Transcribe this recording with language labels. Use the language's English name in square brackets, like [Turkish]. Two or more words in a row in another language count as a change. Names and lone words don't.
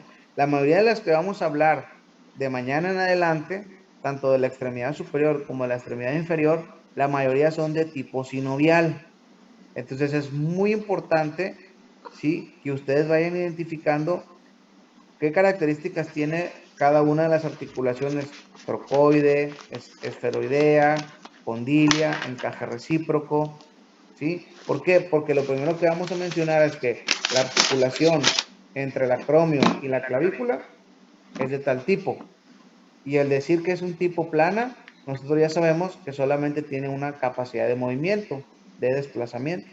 [Spanish] La mayoría de las que vamos a hablar de mañana en adelante, tanto de la extremidad superior como de la extremidad inferior, la mayoría son de tipo sinovial. Entonces, es muy importante, ¿sí?, que ustedes vayan identificando qué características tiene cada una de las articulaciones: trocoide, esferoidea, condilia, encaje recíproco, ¿sí? ¿Por qué? Porque lo primero que vamos a mencionar es que la articulación entre el acromio y la clavícula es de tal tipo. Y al decir que es un tipo plana, nosotros ya sabemos que solamente tiene una capacidad de movimiento, de desplazamiento.